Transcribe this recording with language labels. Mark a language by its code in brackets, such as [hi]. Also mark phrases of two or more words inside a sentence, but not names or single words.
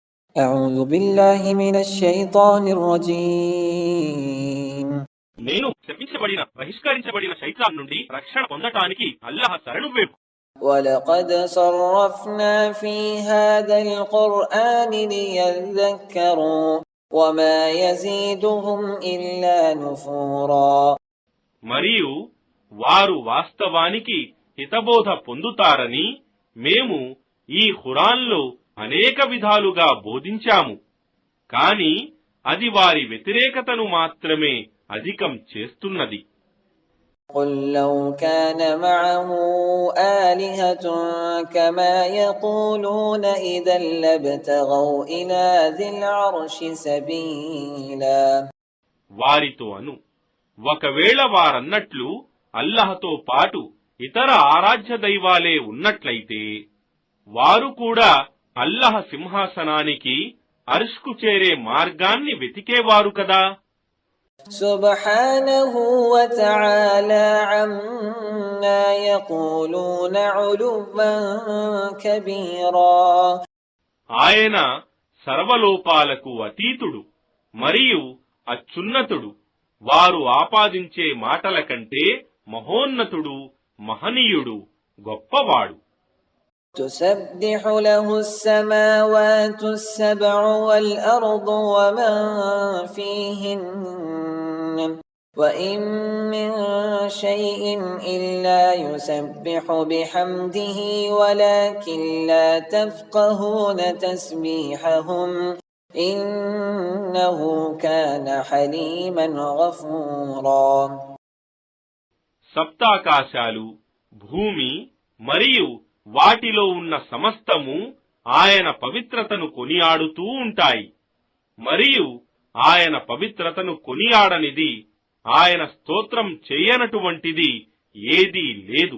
[ar] أعوذ بالله من الشيطان الرجيم [te] నేను శపించబడిన బహిష్కరించబడిన శైతాన్ నుండి రక్షణ పొందటానికి అల్లాహ్ శరణు వేపు. [ar] ولقد صرفنا في هذا القرآن ليذكروا وما يزيدهم إلا نفورا. [te] మరియు వారు వాస్తవానికి హితబోధ పొందుతారని మేము ఈ ఖురాన్లో అనేక విధాలుగా బోధించాము, కాని అది వారి వ్యతిరేకతను మాత్రమే అధికం చేస్తున్నది. [ar] قل لو كان معه آلهة كما يقولون إذا لابتغوا إلى ذي العرش سبيلا. [te] వారితో అను, ఒకవేళ వారన్నట్లు అల్లహతో పాటు ఇతర ఆరాధ్య దైవాలే ఉన్నట్లయితే వారు కూడా అల్లహ సింహాసనానికి అర్ష్కు చేరే మార్గాన్ని వెతికేవారు కదా. [ar] سبحانه وتعالى عما يقولون علوا كبيرا. [te] ఆయన సర్వలోపాలకు అతీతుడు మరియు అత్యున్నతుడు, వారు ఆపాదించే మాటల కంటే మహోన్నతుడు, మహనీయుడు, గొప్పవాడు. [ar] تسبح له السماوات السبع والأرض ومن فيهن وإن من شيء إلا يسبح بحمده ولكن لا تفقهون تسبيحهم إنه كان حليما غفورا. [te] సప్తాకాశాలు, భూమి మరియు వాటిలో ఉన్న సమస్తము ఆయన పవిత్రతను కొనియాడుతూ ఉంటాయి, మరియు ఆయన పవిత్రతను కొనియాడనిది, ఆయన స్తోత్రం చేయనటువంటిది ఏదీ లేదు.